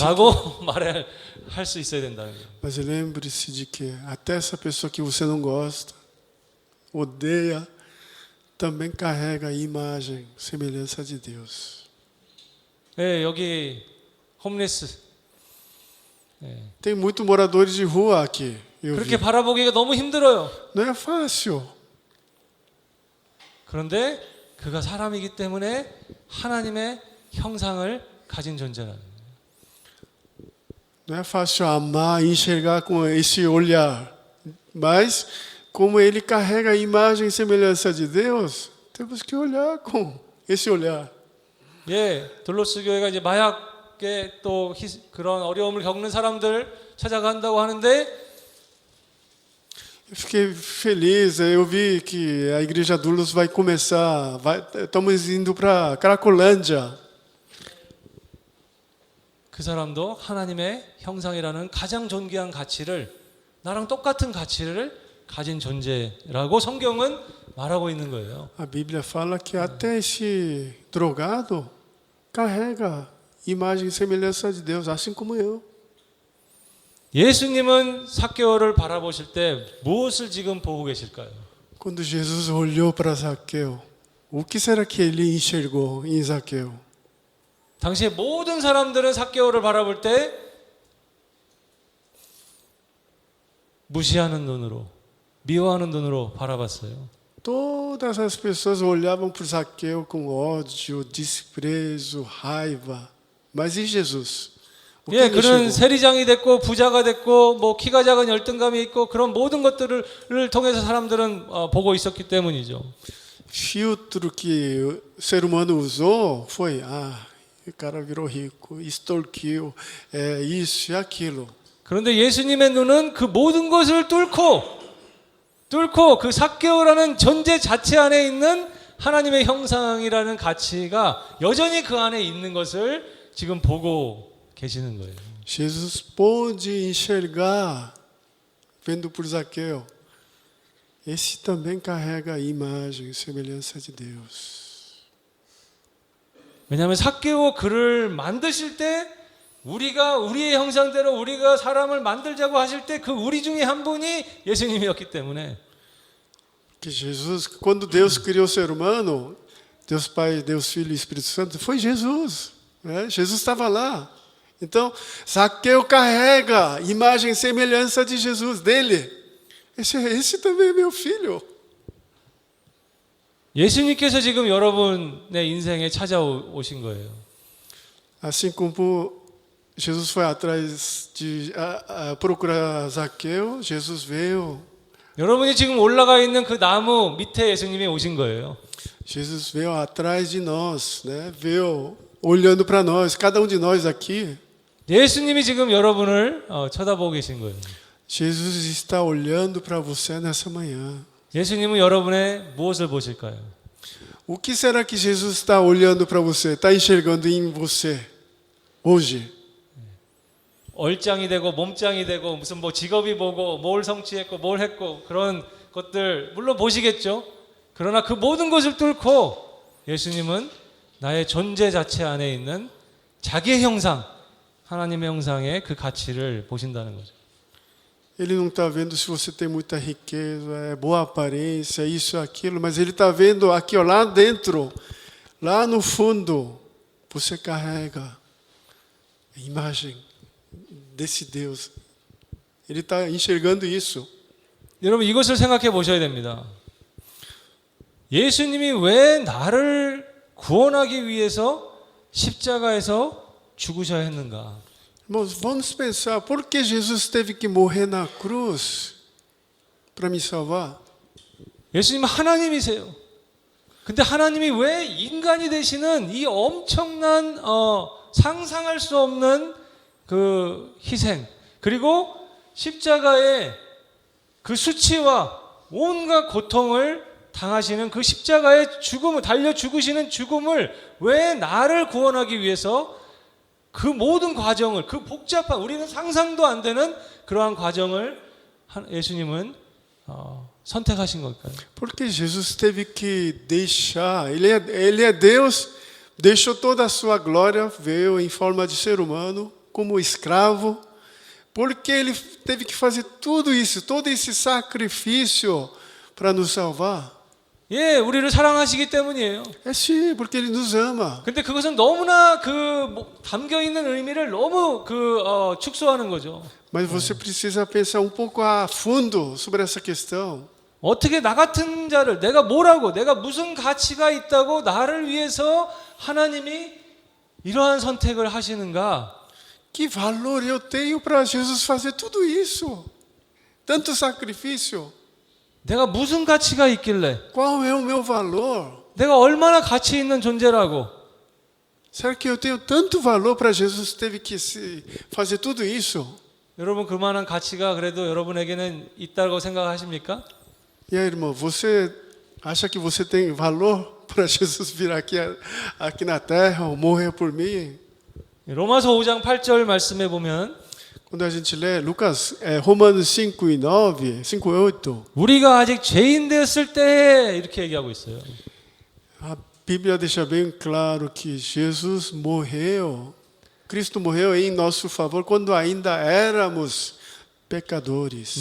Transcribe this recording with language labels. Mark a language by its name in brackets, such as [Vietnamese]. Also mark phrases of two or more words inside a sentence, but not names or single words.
[Korean] 말할 수 있어야 된다는 거예요. [Portuguese] mas lembre-se de que até essa pessoa que você não gosta, odeia, também carrega a imagem, semelhança de Deus. [Korean] 네, 여기 홈리스 [Portuguese] Tem muitos moradores de rua aqui. Eu [Korean] 그렇게 [Portuguese] vi. [Korean] 바라보기가 너무 힘들어요. [Portuguese] Não é fácil. [Korean] 그런데 그가 사람이기 때문에 하나님의 형상을 가진 존재라는 거예요. [Portuguese] Não é fácil amar e enxergar com esse olhar. Mas, como ele carrega a imagem e semelhança de Deus, temos que olhar com esse olhar. [Korean] 예, 돌로스 교회가 이제 마약에 또 그런 어려움을 겪는 사람들 찾아간다고 하는데 [Portuguese] Eu fiquei feliz, eu vi que a igreja Doulos vai começar, estamos indo para Cracolândia. [Korean] 그 사람도 하나님의 형상이라는 가장 존귀한 가치를 나랑 똑같은 가치를 가진 존재라고 성경은 말하고 있는 거예요. [Portuguese] A Bíblia fala que até esse drogado carrega imagem e semelhança de Deus, assim como eu. [Korean] 예수님은 삭개오를 바라보실 때 무엇을 지금 보고 계실까요? [Portuguese] Quando Jesus olhou para Zaqueu, o que será que ele enxergou em Zaqueu? [Korean] 당시에 모든 사람들은 삭개오를 바라볼 때 무시하는 눈으로, 미워하는 눈으로 바라봤어요. [Portuguese] Todas as pessoas olhavam para Zaqueu com ódio, desprezo, raiva. Mas e Jesus? O que [Korean] 예, [Portuguese] ele [Korean] 그는 [Portuguese] enxergou? [Korean] 세리장이 됐고 부자가 됐고 뭐 키가 작은 열등감이 있고 그런 모든 것들을 통해서 사람들은 보고 있었기 때문이죠. [Portuguese] Filtro que o ser humano usou foi, o cara virou rico, extorquiu, isso e aquilo. [Korean] 그런데 예수님의 눈은 그 모든 것을 뚫고 그 삭개오라는 존재 자체 안에 있는 하나님의 형상이라는 가치가 여전히 그 안에 있는 것을 지금 보고 계시는 거예요. [Portuguese] Jesus pôde enxergar, vendo por Zaqueu, esse também carrega a imagem e semelhança de Deus. [Korean] 왜냐하면 삭개오 그를 만드실 때 우리가 우리의 형상대로 우리가 사람을 만들자고 하실 때 그 우리 중에 한 분이 예수님이었기 때문에 [Portuguese] Que Jesus, quando Deus criou o ser humano, Deus Pai, Deus Filho e Espírito Santo, foi Jesus. Né? Jesus estava lá. Então, Zaqueu carrega imagem e semelhança de Jesus, dele. Esse também é meu filho. [Korean] 예수님께서 지금 여러분의 인생에 찾아오신 거예요. [Portuguese] Assim como Jesus foi atrás de procurar Zaqueu, Jesus veio. [Korean] 여러분이 지금 올라가 있는 그 나무 밑에 예수님이 오신 거예요. [Portuguese] Jesus veio atrás de nós, né? Veio olhando para nós, cada de nós aqui. [Korean] 예수님이 지금 여러분을 쳐다보고 계신 거예요. [Portuguese] Jesus está olhando para você nessa manhã. [Korean] 예수님은 여러분의 무엇을 보실까요? [Portuguese] O que será que Jesus está olhando para você, está enxergando em você hoje? [Korean] 얼짱이 되고 몸짱이 되고 무슨 뭐 직업이 보고 뭘 성취했고 뭘 했고 그런 것들 물론 보시겠죠. 그러나 그 모든 것을 뚫고 예수님은 나의 존재 자체 안에 있는 자기의 형상, 하나님의 형상의 그 가치를 보신다는 거죠. [Portuguese] Ele não está vendo se você tem muita riqueza, boa aparência, isso, aquilo, mas ele está vendo aqui, ó, lá dentro, lá no fundo, você carrega a imagem desse Deus. Ele está enxergando isso. [Korean] 여러분 이것을 생각해 보셔야 됩니다. 예수님이 왜 나를 구원하기 위해서 십자가에서 죽으셔야 했는가? [Portuguese] Irmãos, vamos pensar, por que Jesus teve que morrer na cruz para me salvar? [Korean] 예수님은 하나님이세요. 근데 하나님이 왜 인간이 되시는 이 엄청난 상상할 수 없는 그 희생, 그리고 십자가의 그 수치와 온갖 고통을 당하시는 그 십자가의 죽음을, 달려 죽으시는 죽음을 왜 나를 구원하기 위해서 그 모든 과정을, 그 복잡한, 우리는 상상도 안 되는 그러한 과정을 예수님은 선택하신 걸까요? [Portuguese] Porque Jesus teve que deixar, ele é Deus, deixou toda a sua glória, veio em forma de ser humano, como escravo, porque ele teve que fazer tudo isso, todo esse sacrifício para nos salvar. [Korean] 예, 우리를 사랑하시기 때문이에요. [Portuguese] É sim, porque ele nos ama. [Korean] 근데 그것은 너무나 담겨 있는 의미를 너무 축소하는 거죠. [Portuguese] Mas você precisa pensar um pouco a fundo sobre essa questão. [Korean] 어떻게 나 같은 자를, 내가 뭐라고, 내가 무슨 가치가 있다고 나를 위해서 하나님이 이러한 선택을 하시는가? [Portuguese] Que valor eu tenho para Jesus fazer tudo isso? Tanto sacrifício. [Korean] 내가 무슨 가치가 있길래, [Portuguese] Qual é o meu valor? [Korean] 내가 얼마나 가치 있는 존재라고, [Portuguese] Será que eu tenho tanto valor para Jesus teve que fazer tudo isso? [Korean] 여러분 그만한 가치가 그래도 여러분에게는 있다고 생각하십니까? [Portuguese] E aí, irmão, você acha que você tem valor para Jesus vir aqui na terra ou morrer por mim? [Korean] 로마서 5장 8절 말씀해 보면 [Portuguese] Quando a gente lê Romanos 5 e 9, 5 e 8, [Korean] 우리가 아직 죄인 되었을 때 이렇게 얘기하고 있어요. [Portuguese] a Bíblia deixa bem claro que Jesus morreu, Cristo morreu em nosso favor quando ainda éramos pecadores.